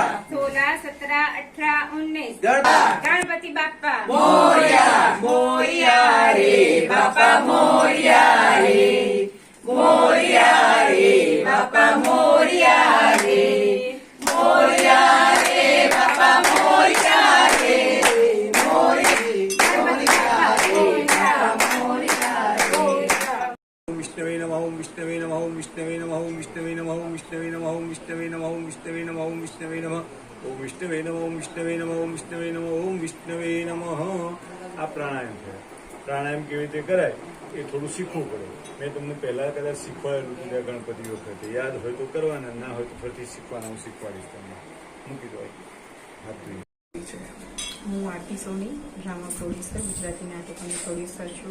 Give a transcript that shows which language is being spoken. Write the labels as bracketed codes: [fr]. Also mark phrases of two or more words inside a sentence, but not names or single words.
[mr] 16 17 18 19 गणपति बाप्पा मोरया मोरया रे बापा मोरया रे, मोरया रे बापा मोरया रे, मोरया रे बापा मोरया रे, [sa] विष्णवे नमः, विष्णवे नमः, विष्णवे नमः, विष्णवे नमः, विष्णवे नमः, विष्णवे नमः, विष्णवे नमः, विष्णवे नमः, ओम विष्णवे नमः, विष्णवे नमः, विष्णवे नमः, ओम विष्णवे नमः। [gu] આ પ્રાણાયામ છે। પ્રાણાયામ કેવી રીતે કરાય એ થોડું શીખવું પડે। મેં તમને પહેલા કદાચ શીખવાડેલું હતું ગણપતિ વખતે, યાદ હોય તો કરવાના, ના હોય તો ફરીથી શીખવાના, હું શીખવાડીશ તમને। મૂકી દો હાથ ધોઈ। હું આરતી સોની, [en] drama producer, [gu] ગુજરાતી નાટકોની પ્રોડ્યુસર છું।